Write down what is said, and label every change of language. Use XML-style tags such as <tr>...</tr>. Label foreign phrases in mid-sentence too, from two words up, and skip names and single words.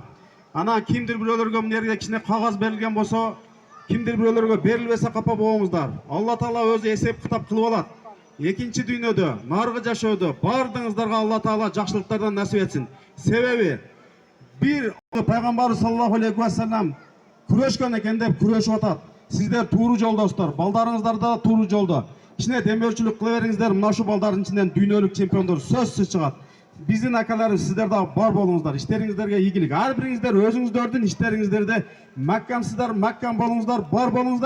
<ky>Ана кимдир бирөөлөргө мына кичине кагаз берилген болсо, кимдир бирөөлөргө берилбесе капа болуңуздар. Алла Таала өзү эсеп кытап кылып алат. Экинчи дүйнөдө, наркы жашоодо бардыңыздарга Алла Таала жакшылыктардан насип этсин. Себеби бир пайгамбарыбыз</ky> <ar>صلى الله عليه وسلم</ar> <ky>күрөшкөн экен деп күрөшүп атат. Сиздер тууру жолдостор, балдарыңыздар да тууру жолдо. Кичине демөөрчүлүк кыла бериңиздер, мына ушу балдардын ичинен дүйнөлүк чемпиондор сөзсүз чыгат. Биздин акаларыбыз сиздер да бар болуңуздар. Иштериңиздерге ийгилик. Ар бириңиздер өзүңүздөрдүн иштериңиздерде маккамсыздар, маккам болуңуздар, бар болуңуздар.</ky>